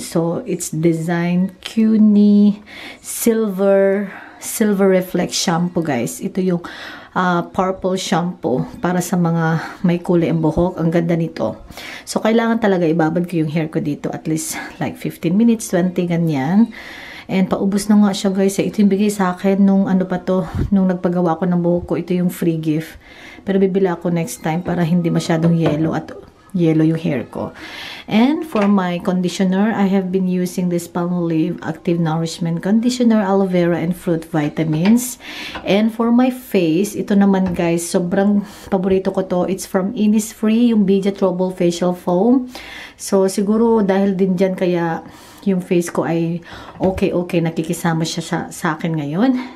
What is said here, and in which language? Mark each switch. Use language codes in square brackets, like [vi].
[en] So, it's design CUNY Silver Reflect Shampoo, guys. [tl] Ito yung purple shampoo para sa mga may kulay ang buhok. Ang ganda nito. So, kailangan talaga ibabad ko yung hair ko dito [en] at least like 15 minutes, 20, [tl] ganyan. And paubos na nga siya, guys. Ito yung bigay sa akin nung nung nagpagawa ko ng buhok ko. Ito yung free gift. Pero bibili ako next time para hindi masyadong yellow yung hair ko. [en] And for my conditioner, I have been using this Palmolive Active Nourishment Conditioner, Aloe Vera, and Fruit Vitamins. And for my face, [tl] ito naman, guys, sobrang paborito ko to. [en] It's from Innisfree, yung Bija Trouble Facial Foam. [tl] So, siguro dahil din dyan kaya yung face ko ay okay, nakikisama siya sa akin ngayon.